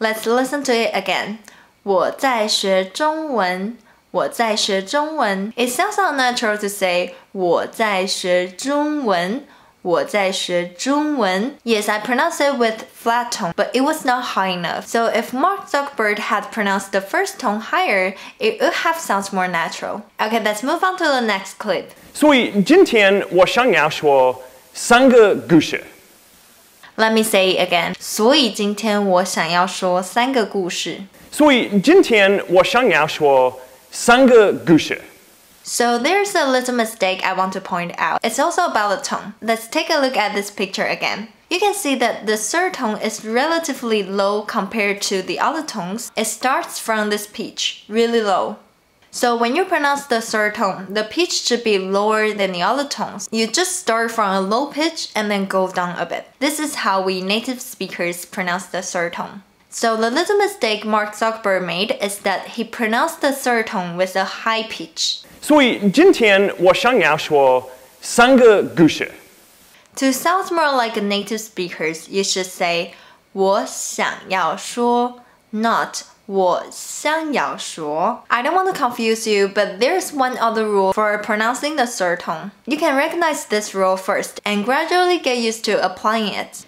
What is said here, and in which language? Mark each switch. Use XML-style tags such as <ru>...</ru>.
<en>Let's listen to it again.</en> <zh>我在学中文我在学中文</zh> <en>It sounds unnatural to say 我在学中文我在学中文 Yes, I pronounced it with flat tone, but it was not high enough. So if Mark Zuckerberg had pronounced the first tone higher, it would have sounded more natural. Okay, let's move on to the next clip.</en> <zh>所以今天我想要说三个故事。</zh> <en>Let me say it again.</en> <zh>所以今天我想要说三个故事。所以今天我想要说三个故事。</zh> <en>So there's a little mistake I want to point out. It's also about the tone. Let's take a look at this picture again. You can see that the third tone is relatively low compared to the other tones. It starts from this pitch, really low. So when you pronounce the third tone, the pitch should be lower than the other tones. You just start from a low pitch and then go down a bit. This is how we native speakers pronounce the third tone. So the little mistake Mark Zuckerberg made is that he pronounced the third tone with a high pitch.</en> <zh>所以今天我想要说三个故事。</zh> <en>To sound more like a native speakers, you should say</en> <zh>我想要说</zh> <en>not 我想要说 I don't want to confuse you, but there's one other rule for pronouncing the third tone. You can recognize this rule first and gradually get used to applying it.</en>